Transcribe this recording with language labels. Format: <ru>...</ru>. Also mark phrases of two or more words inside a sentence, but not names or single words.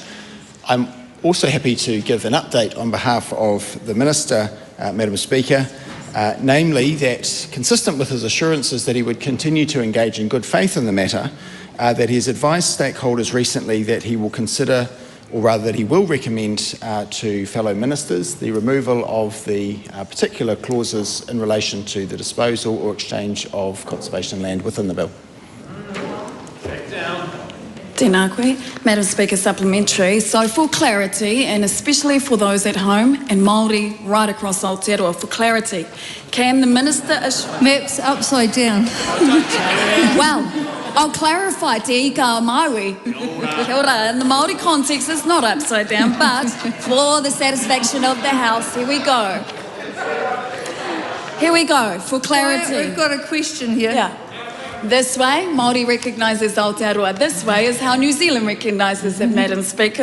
<en>I'm also happy to give an update on behalf of the Minister, Madam Speaker, namely that, consistent with his assurances that he would continue to engage in good faith in the matter, that he has advised stakeholders recently that he will consider, or rather that he will recommend to fellow ministers the removal of the particular clauses in relation to the disposal or exchange of conservation land within the bill.</en> <mi>Tēnā koe.</mi> <en>Madam Speaker, supplementary. So for clarity, and especially for those at home and Māori right across Aotearoa, for clarity, can the Minister... Map's upside down. Well, I'll clarify,</en> <mi>te ika Māori. Kia ora.</mi> <en>In the Māori context, it's not upside down, but for the satisfaction of the House, here we go. Here we go, for clarity. We've got a question here. Yeah. This way, Māori recognises Aotearoa. This way is how New Zealand recognises it, Madam Speaker.</en>